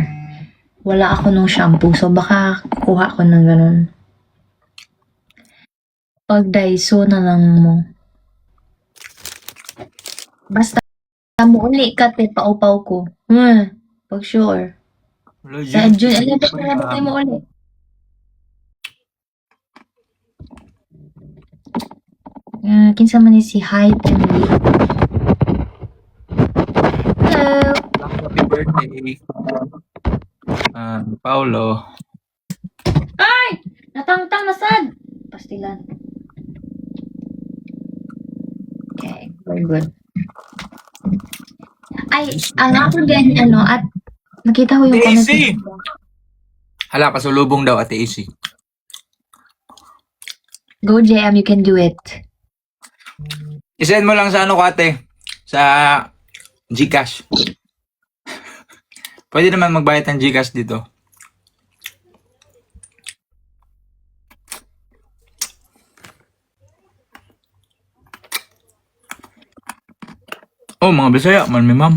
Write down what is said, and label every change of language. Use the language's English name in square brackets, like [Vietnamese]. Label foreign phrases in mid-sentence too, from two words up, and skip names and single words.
[Filipino] Wala ako nung shampoo, so baka kuha ko ng ganun. [Cebuano] Pag Daiso na lang mo. Basta mo uli ka, te, paupaw ko. Pag sure. Sa June 11 na natin mo uli. Kinsa man ni si Hypen Lee. Hello. [English] Happy birthday. Paulo. [Cebuano] Ay! Natangtang na sad! Pastilan. [English] Okay, very good. [Filipino] Ay, ang ako din, at nakita ko yung comment. Daisy! Hala, pasulubong daw, Ate Isi. [English] Go, JM, you can do it. [Filipino] I-send mo lang sa ano ko, ate. Sa Gcash. Pwede naman magbayad ng Gcash dito. [Cebuano] Oh, mga Bisaya, man mi ma'am.